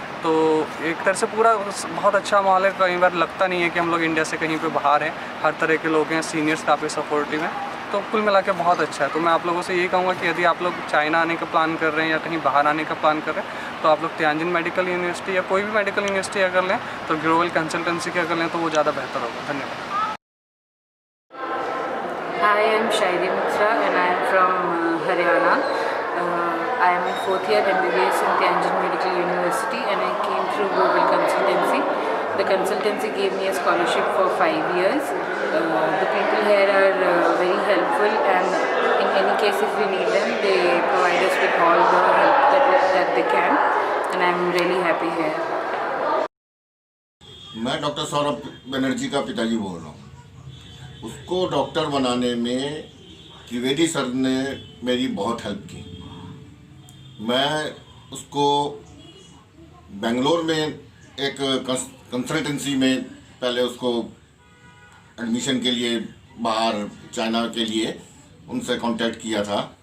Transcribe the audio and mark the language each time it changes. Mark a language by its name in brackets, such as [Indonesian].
[Hindi] तो एक तरह से पूरा बहुत अच्छा माहौल है। कई बार लगता नहीं है कि हम लोग इंडिया से कहीं पे बाहर हैं, हर तरह के लोग हैं, सीनियर्स काफ़ी सपोर्टिव हैं। तो कुल मिला के बहुत अच्छा है। तो मैं आप लोगों से ये कहूँगा कि यदि आप लोग चाइना आने का प्लान कर रहे हैं या कहीं बाहर आने का प्लान कर रहे हैं तो आप लोग तियानजिन मेडिकल यूनिवर्सिटी या कोई भी मेडिकल यूनिवर्सिटी अगर लें तो ग्लोबल कंसल्टेंसी की अगर लें तो वो ज़्यादा बेहतर होगा। धन्यवाद। [English] Hi, I am Shairi Mitra and I am from Haryana. I am in 4th year MBBS in Tianjin Medical University and I came through Global Consultancy. The consultancy gave me a scholarship for 5 years. The people here are very helpful and in any case if we need them they provide us with all the help that they can and I am really happy here. [Hindi] मैं doctor Saurabh Banerjee का पिताजी बोल रहा हूँ। उसको doctor बनाने में Trivedi sir ने मेरी बहुत हेल्प की। मैं उसको बेंगलोर में एक कंसल्टेंसी में पहले उसको एडमिशन के लिए बाहर चाइना के लिए उनसे कांटेक्ट किया था।